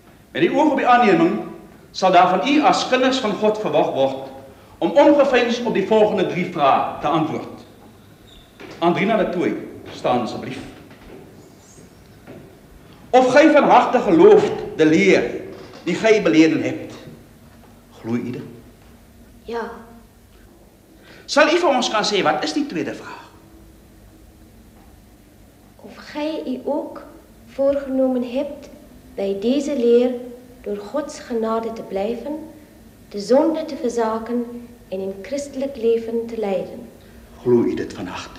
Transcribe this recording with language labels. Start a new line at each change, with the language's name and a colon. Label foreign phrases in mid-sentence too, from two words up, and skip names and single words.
Afrikaans: Met die oog op die aanneming sal daar van u as kinders van God verwag word om ongeveins op die volgende 3 vrae te antwoord. Andrina de Tooi, staan asseblief.
Dutch: Of gij van harte gelooft de leer die gij beleden hebt?
Afrikaans: Glo u dit? Ja. Sal u vir ons kan sê, wat is die tweede vraag?
Dutch: Of gij u ook voorgenomen hebt bij deze leer door Gods genade te blijven, de zonde te verzaken en een christelijk leven te leiden?
Afrikaans: Glo u dit van harte?